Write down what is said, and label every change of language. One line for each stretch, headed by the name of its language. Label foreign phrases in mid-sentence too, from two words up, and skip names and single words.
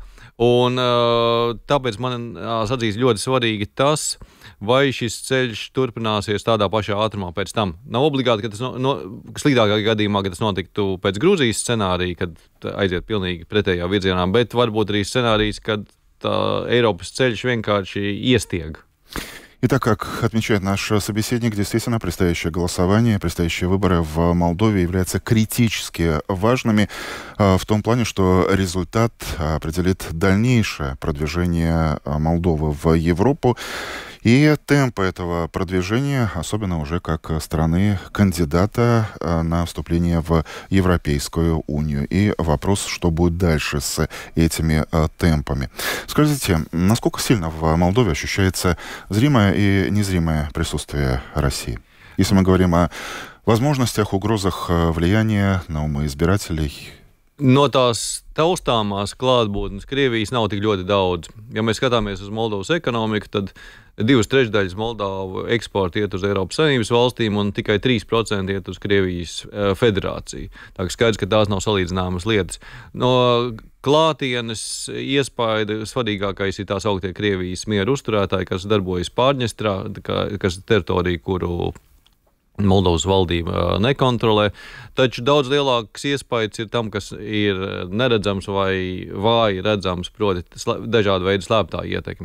Latvian: Un tāpēc man atzīst ļoti svarīgi tas, vai šis ceļš turpināsies tādā pašā ātrumā pēc tam. Nav obligāti, ka tas sliktākā gadījumā, ka tas notiktu pēc Grūzijas scenārija, kad aiziet pilnīgi pretējā virzienā, bet varbūt arī scenārijs, kad Eiropas ceļš vienkārši iestieg.
Russian: Итак, как отмечает наш собеседник, действительно, предстоящее голосование, предстоящие выборы в Молдове являются критически важными в том плане, что результат определит дальнейшее продвижение Молдовы в Европу. И темпы этого продвижения, особенно уже как страны-кандидата на вступление в Европейскую унию. И вопрос, что будет дальше с этими темпами. Скажите, насколько сильно в Молдове ощущается зримое и незримое присутствие России? Если мы говорим о возможностях, угрозах влияния на умы избирателей.
Latvian: No tās taustāmās klātbūtnes Krievijas nav tik ļoti daudz. Ja mēs skatāmies uz Moldovas ekonomiku, tad 2/3 Moldovu eksporta iet uz Eiropas Savienības valstīm un tikai 3% iet uz Krievijas federāciju. Tā kā skaidrs, ka tās nav salīdzināmas lietas. No klātienes iespaida svarīgākais ir tās augtie Krievijas mieru uzturētāji, kas darbojas Pārņestrā, kas teritorija, kuru Moldovas valdība nekontrolē, taču daudz lielāks iespējas ir tam, kas ir neredzams vai vāji redzams, proti dažāda veida slēptā ietekme.